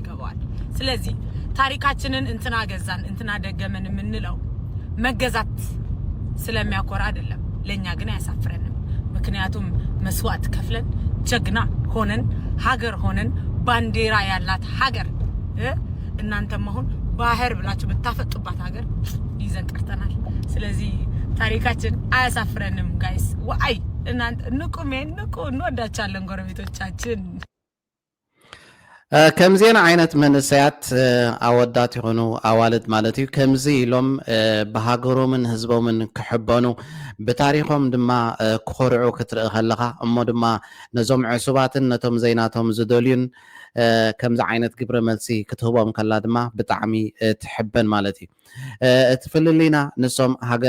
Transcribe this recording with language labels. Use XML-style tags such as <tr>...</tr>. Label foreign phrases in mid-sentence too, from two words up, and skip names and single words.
<am>ይገባዋል። ስለዚህ ታሪካችንን እንትና ገዛን እንትና ደገመን የምንለው መገዛት ስለሚያኮራ አይደለም፣ ለኛ ግን አያሳፍረንም። ምክንያቱም መስዋዕት ከፍለን ጀግና ሆነን ሀገር ሆነን ባንዲራ ያላት ሀገር እናንተም አሁን ባህር ብላችሁ ብታፈጡባት ሀገር ይዘን ቀርተናል። ስለዚህ ታሪካችን አያሳፍረንም ጋይስ። ወአይ እናንተ ንቁ እንወዳቻለን ጎረቤቶቻችን።</am> <ti>ከምዚና አይነት መንሰያት አወዳት ይሆኑ አዋልድ ማለት እዩ ከምዚ ኢሎም በሃገሮምን ህዝቦምን ክሕበኑ በታሪኾም ድማ ክኮርዑ ክትርኢ ከለኻ እሞ ድማ ነዞም ዕሱባትን ነቶም ዘይናቶም ዝደልዩን ከምዚ ዓይነት ግብረ መልሲ ክትህቦም ከላ ድማ ብጣዕሚ ትሕበን ማለት እዩ። እትፍልሊና ንሶም ሃገር</ti>